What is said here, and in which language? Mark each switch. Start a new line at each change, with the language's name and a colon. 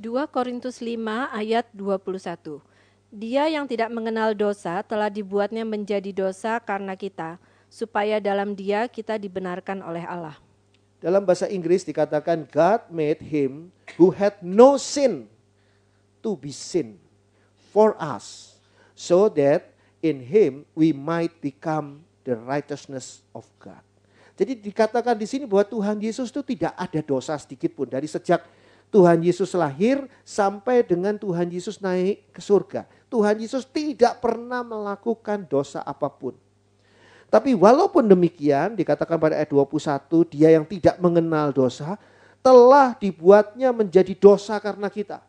Indonesian: Korintus 5 ayat 21. Dia yang tidak mengenal dosa telah dibuatnya menjadi dosa karena kita, supaya dalam dia kita dibenarkan oleh Allah. Dalam bahasa Inggris dikatakan
English: God made him who had no sin to be sin for us, so that in him we might become the righteousness of God.
Indonesian: Jadi dikatakan di sini bahwa Tuhan Yesus itu tidak ada dosa sedikit pun dari sejak Tuhan Yesus lahir sampai dengan Tuhan Yesus naik ke surga. Tuhan Yesus tidak pernah melakukan dosa apapun. Tapi walaupun demikian, dikatakan pada ayat 21, dia yang tidak mengenal dosa, telah dibuatnya menjadi dosa karena kita.